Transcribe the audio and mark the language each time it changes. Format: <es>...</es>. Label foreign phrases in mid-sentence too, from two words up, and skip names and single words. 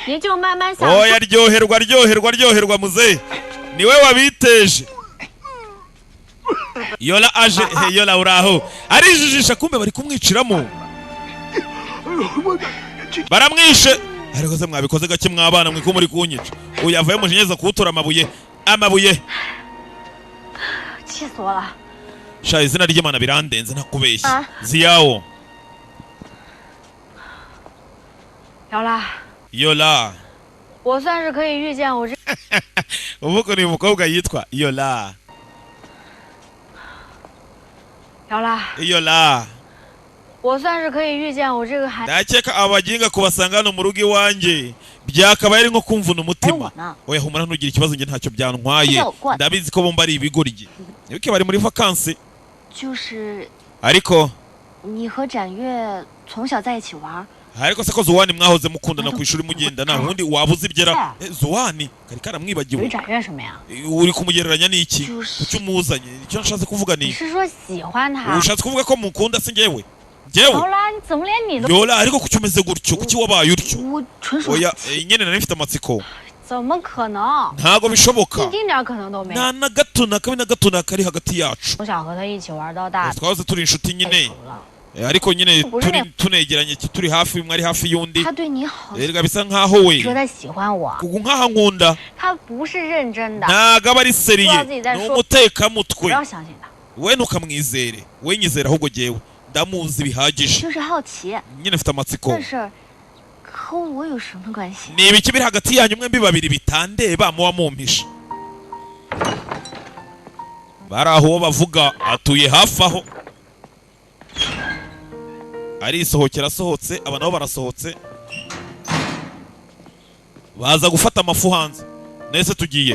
<zh>您就慢慢想。</zh> <rw>oya ryoherwa muzehe niwe wabiteje yola aje he yola uraho arijijisha kumbe bari kumwiciramo baramwishe ariko se mwabikoze gake mwabana mwiko muri kunyica uyavuye mujenyeza kuwutora amabuye</rw> <zh>气死我了！</zh> <rw>sha izina ry'Imana birandenze ntakubeshye Ah. ziyawo</rw> <zh>姚拉，</zh> <rw>yola</rw> <zh>我算是可以预见我这</zh> <rw>uvuko ni umukobwa yitwa yola</rw> <zh>姚拉，</zh> <rw>yola</rw> <zh>我算是可以预见我这个孩。</zh> <rw>ndakeka abaginga kubasanga hano mu rugo iwanjye byakabaye ari nko kumvuna umutima oya humura ntugire ikibazo njye ntacyo byantwaye ndabizi ko bomba ari ibigoryi nibuke bari muri vacances</rw> <zh>就是</zh> <rw>ariko</rw> <zh>你和展月从小在一起玩，</zh> <rw>ariko se ko Zuwani mwahoze mukundana ku ishuri mugendana ubundi wabuze ibyera Zuwani kari</rw> <zh>与</zh> <rw>karamwibagiwe</rw> <zh>展月什么呀？</zh> <rw>uri kumugereranya n'iki</rw> <zh>就是-</zh> <rw>kuki umuzanye icyo nshatse kuvuga</rw> <zh>你</zh> <rw>ni</rw> <zh>是说喜欢他？</zh> <rw>ushatse kuvuga ko mukunda se njyewe</rw> <zh>姚拉，你怎么连你都……</zh> <rw>yola ariko kuki umeze gutyo kuki wabaye utyo</rw> <zh>我纯属</zh> <rw>oya nyene nari mfite amatsiko</rw> <zh>怎么可能？</zh> <rw>ntago bishoboka</rw> <zh>一丁点可能都没有。</zh> <rw>nta na gato na kabi na gato na kari hagati yacu</rw> <zh>从小和他一起玩到大，</zh> <rw>twahoze turi inshuti</rw> <zh>太</zh> <rw>nyine</rw> <zh>熟了。</zh> <rw>ariko nyine Ubwo nyine- tunegeranye turi hafi umwe ari hafi y'undi</rw> <zh>他对你好，</zh> <rw>erega bisa nkaho we</rw> <zh>说他喜欢我，</zh> <rw>kuko nkaho nkunda</rw> <zh>他不是认真的，</zh> <rw>ntago aba ari seriye Tubazi ni idashobora-</rw> <zh>不</zh> <rw>umutekamutwe</rw> <zh>要相信他，</zh> <rw>we ntukamwizere we nyizera ahubwo jyewe ndamuzi bihagije</rw> <zh>就是好奇。</zh> <rw>nyine mfite amatsiko</rw> <zh>这事儿和我有什么关系？</zh> <rw>ni ibiki biri hagati yanyu mwembi babiri bitandeba muba mumpishe bari aho uwo bavuga atuye hafi aho arisohokera asohotse aba nabo barasohotse baza gufata amafu hanze nese tugiye</rw>